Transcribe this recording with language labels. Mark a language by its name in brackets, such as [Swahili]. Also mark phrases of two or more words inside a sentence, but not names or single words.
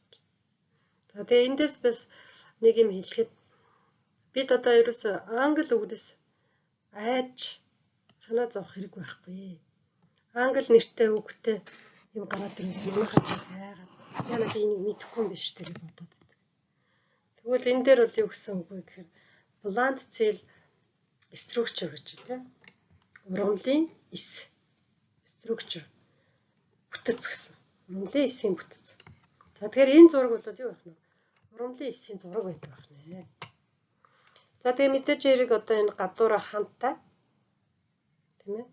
[Mongolian] За тэгээ эндээс бас нэг юм хэлэхэд бид одоо ерөөсөө англи үгнээс айж санаа зовох хэрэг байхгүй. Англи нэртэй үгтэй юм гараад ирээс манайхаа ч хайгаад яна би энийг мэдэхгүй юм биш гэж бодоод байдаг. Тэгвэл энэ дээр бол юу гэсэн үг вэ гэхээр [English] plant cell structure [Mongolian] гэж тийм ургамлын эс structure бүтэц гэсэн. Ургамлын эсийн бүтэц. За тэгэхээр энэ зураг бол юу байх нь? Ургамлын эсийн зураг байдаг байх нэ. За тэгээ мэдээж хэрэг одоо энэ гадуура хантай тийм ээ.